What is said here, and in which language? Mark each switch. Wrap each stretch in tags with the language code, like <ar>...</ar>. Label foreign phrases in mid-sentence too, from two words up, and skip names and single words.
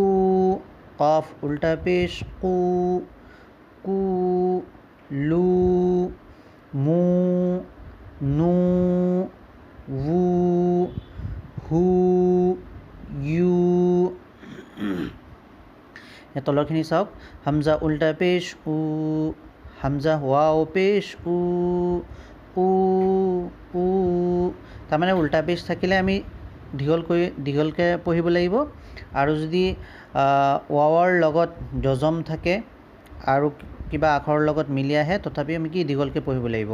<as>কফ উল্টা পেশ কু, কু, লু, মু, নু, वू, হু, ইউ। তলৰখিনি চাওক। হামজা উল্টা পেশ উ, হামজা ৱাও পেশ উ, উ, উ। তাৰমানে উল্টা পেশ থাকিলে আমি দীঘলকৈ পঢ়িব লাগিব, আৰু যদি ৱাৱৰ লগত যজম থাকে আৰু কিবা আখৰৰ লগত মিলি আহে তথাপি আমি কি দীঘলকৈ পঢ়িব লাগিব।</as>